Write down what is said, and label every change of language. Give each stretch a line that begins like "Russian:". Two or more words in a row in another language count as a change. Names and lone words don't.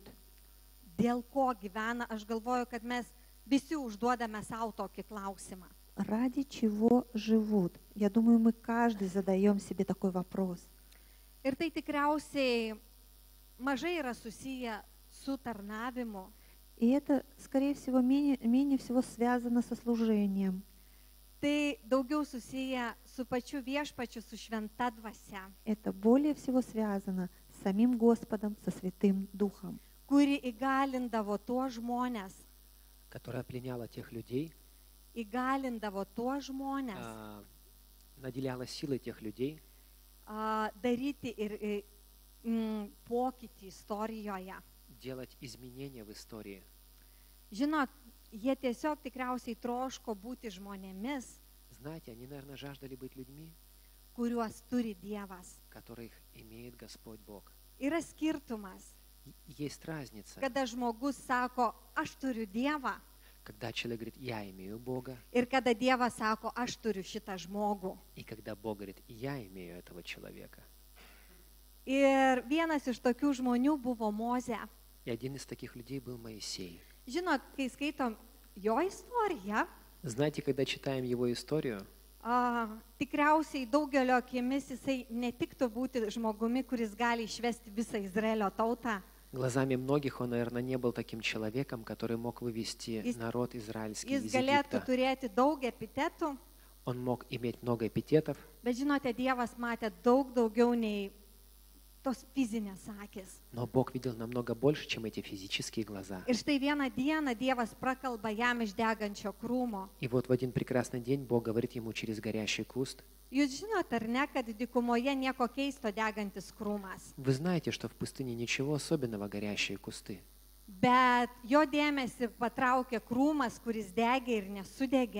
Lithuanian: Dėl ko gyvena, aš galvoju, kad mes visi užduodame savo tokį klausimą.
Russian: Ради чего живут? Я думаю, мы каждый задаем себе такой вопрос.
Lithuanian: Ir tai tikriausiai mažai yra susiję su tarnavimu,
Russian: И это, скорее всего, менее всего связано со служением.
Lithuanian: tai daugiau susiję su pačiu viešpačiu, su šventa dvasia,
Russian: Это более всего связано с самим Господом, со Святым Духом,
Lithuanian: kuri įgalindavo tuos žmonės,
Russian: которая пленяла тех людей, наделяла силой тех людей
Lithuanian: daryti ir pokytį istorijoje.
Russian: делать изменения в истории.
Lithuanian: Žinot, jie tiesiog tikriausiai troško būti žmonėmis,
Russian: Знаете, они, наверное, жаждали быть людьми,
Lithuanian: kuriuos turi Dievas.
Russian: которых имеет Господь Бог.
Lithuanian: Yra skirtumas,
Russian: Есть разница,
Lithuanian: kada žmogus sako, aš turiu Dievą,
Russian: когда человек говорит, я имею Бога,
Lithuanian: ir kada Dievas sako, aš turiu šitą žmogų.
Russian: и когда Бог говорит, я имею этого человека.
Lithuanian: Ir vienas iš tokių žmonių buvo Mozė.
Russian: И один из таких людей был Моисей.
Lithuanian: Žinot, kai skaitom jo istoriją,
Russian: Знаете, когда читаем его историю,
Lithuanian: tikriausiai daugelio akimis jisai netiktų būti žmogumi, kuris gali išvesti visą Izraelio tautą.
Russian: глазами многих он, наверное, не был таким человеком, который мог вывести народ израильский
Lithuanian: Jis
Russian: из
Lithuanian: galėtų
Russian: Египта.
Lithuanian: turėti daug epitetų,
Russian: Он мог иметь много эпитетов,
Lithuanian: bet žinote, Dievas matė daug daugiau nei tos fizinės akis.
Russian: но Бог видел намного больше, чем эти физические глаза.
Lithuanian: Ir štai vieną dieną Dievas prakalba jam iš degančio krūmo.
Russian: И вот в один прекрасный день Бог говорит ему через горящий куст:
Lithuanian: Jūs žinote, ar ne, kad dykumoje nieko keisto degantis krūmas.
Russian: вы знаете, что в пустыне ничего особенного горящие кусты.
Lithuanian: Bet jo dėmesį patraukė krūmas, kuris degė ir nesudegė.